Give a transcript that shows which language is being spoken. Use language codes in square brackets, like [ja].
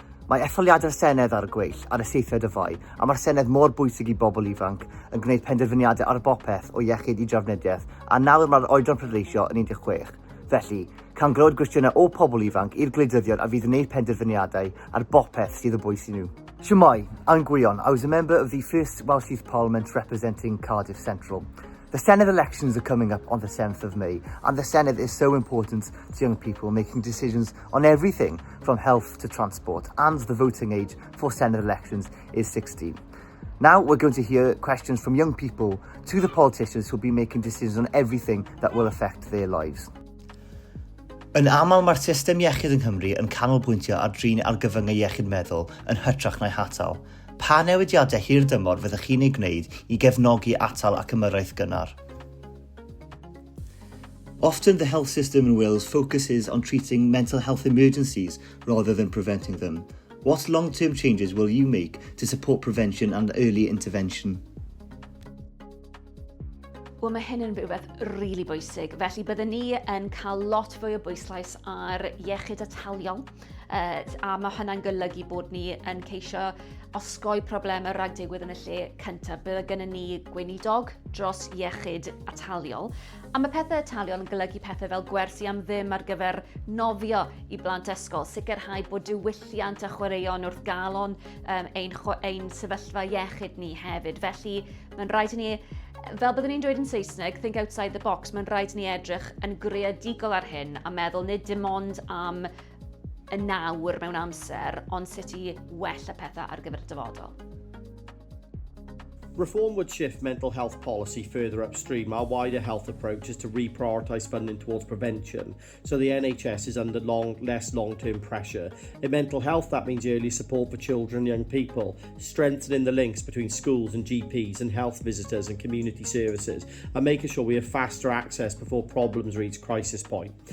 [cy] Mae etholiadau'r Senedd ar y gweill ar y 7th o Fai, a mae'r Senedd mor bwysig i bobl ifanc yn gwneud penderfyniadau ar bopeth o iechyd i drafnidiaeth, a nawr mae'r oedran pleidleisio yn 16. Felly, can glywed gwestiynau o pobl ifanc i'r gwleidyddion a fydd yn gwneud penderfyniadau ar bopeth sydd o bwys i nhw. [en] Siwmai, I'm Gwion. I was a member of the first Welsh Youth Parliament representing Cardiff Central. The Senedd elections are coming up on the 7th of May, and the Senedd is so important to young people making decisions on everything from health to transport, and the voting age for Senedd elections is 16. Now we're going to hear questions from young people to the politicians who will be making decisions on everything that will affect their lives. [cy] Yn aml mae'r system iechyd yng Nghymru yn canolbwyntio ar drin argyfyngau iechyd meddwl yn hytrach na'i hatal. Pa newidiadau hirdymor fyddech chi'n ei gwneud i gefnogi atal ac ymyrraeth gynnar? Often the health system in Wales focuses on treating mental health emergencies rather than preventing them. What long-term changes will you make to support prevention and early intervention? Wel, mae hyn yn rhywbeth rili bwysig, felly byddwn ni yn cael lot fwy o bwyslais ar iechyd ataliol, a mae hynna'n golygu bod ni yn ceisio osgoi problemau rhag digwydd yn y lle cyntaf. Bydd gennym ni gweinidog dros iechyd ataliol, a mae pethau ataliol yn golygu pethau fel gwersi am ddim ar gyfer nofio i blant ysgol, sicrhau bod diwylliant a chwaraeon wrth galon ein sefyllfa iechyd ni hefyd. Felly, mae'n rhaid i ni, fel byddwn ni'n dweud yn Saesneg, [en] think outside the box, [cy] mae'n rhaid i ni edrych yn greadigol ar hyn a meddwl nid dim ond am y nawr mewn amser, ond sut i wella pethau ar gyfer y dyfodol. [en] Reform would shift mental health policy further upstream. Our wider health approach is to reprioritise funding towards prevention, so the NHS is under less long-term pressure. In mental health, that means early support for children and young people, strengthening the links between schools and GPs and health visitors and community services, and making sure we have faster access before problems reach crisis point.